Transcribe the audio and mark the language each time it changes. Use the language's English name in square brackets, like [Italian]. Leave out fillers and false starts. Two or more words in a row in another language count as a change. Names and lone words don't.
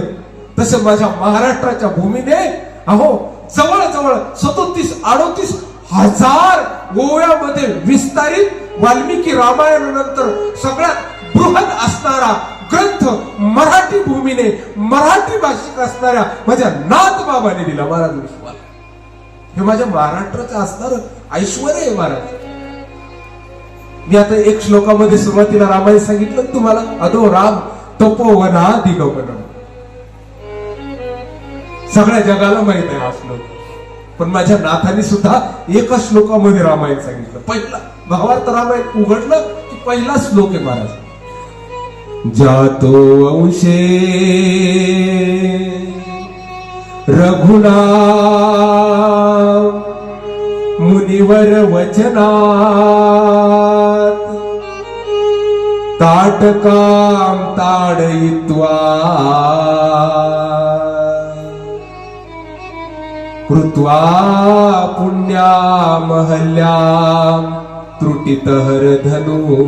[Marathi] तसं माझ्या महाराष्ट्राच्या भूमीने अहो जवळजवळ 37-38 हजार गोव्यामध्ये विस्तारित वाल्मिकी रामायणानंतर सगळ्यात बृहद असणारा ग्रंथ मराठी भूमीने, मराठी भाषिक असणाऱ्या माझ्या नाथ बाबाने दिला महाराज विश्वाला. हे माझ्या महाराष्ट्राचं असणार ऐश्वर्य आहे महाराज. मी आता एक श्लोकामध्ये सुरुवातीला रामायण सांगितलं तुम्हाला, [Sanskrit] अदो राम तपोवना दिगमनम. [Marathi] सगळ्या जगाला माहित आहे हा श्लोक, पण माझ्या नाथांनी सुद्धा एका श्लोकामध्ये रामायण सांगितलं. पहिला भावार्थ रामायण उघडलं की पहिला श्लोक आहे महाराज. [Sanskrit] जातो अंशे रघुनाथ मुनिवर वचनात, ताटकाम ताडयित्वा कृत्वा पुण्यामहल्यां त्रुटितहरधनु